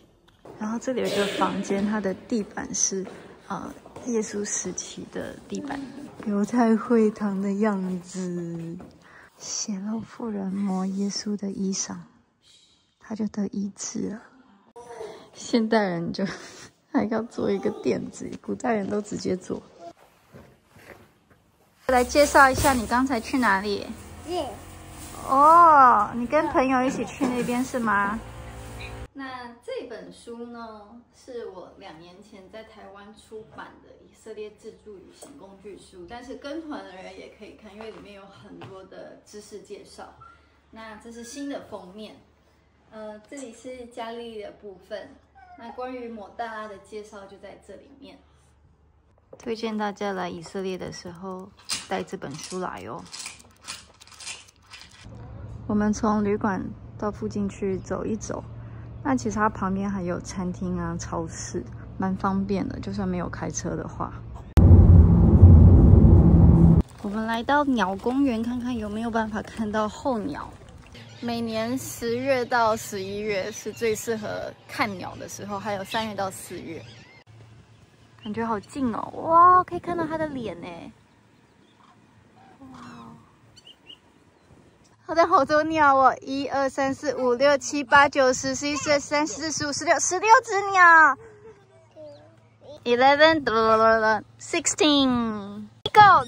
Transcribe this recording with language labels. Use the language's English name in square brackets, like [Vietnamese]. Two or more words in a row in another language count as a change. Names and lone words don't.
[Chinese] 然後這裡有一個房間，它的地板是耶穌時期的地板，猶太會堂的樣子。血肉婦人摸耶穌的衣裳，他就得醫治了。現代人就還要做一個墊子，古代人都直接做。來介紹一下，你剛才去哪裡？哦，你跟朋友一起去那邊是嗎？那這本書呢，是我2年前在台灣出版的以色列自助旅行工具書，但是跟團的人也可以看，因為裡面有很多的知識介紹。那這是新的封面，這裡是加利利的部分。那關於抹大拉的介紹就在這裡面。推薦大家來以色列的時候帶這本書來哦。我們從旅館到附近去走一走。那其實它旁邊還有餐廳啊、超市，蠻方便的。就算沒有開車的話，我們來到鳥公園，看看有沒有辦法看到候鳥。每年10月到11月是最適合看鳥的時候，還有3月到4月。感覺好近哦，哇，可以看到它的臉呢。哇！好的，好多鳥哦！1、2、3、4、5、6、7、8、9、10、11、12、13、14、15、16只鳥。11、16。Go！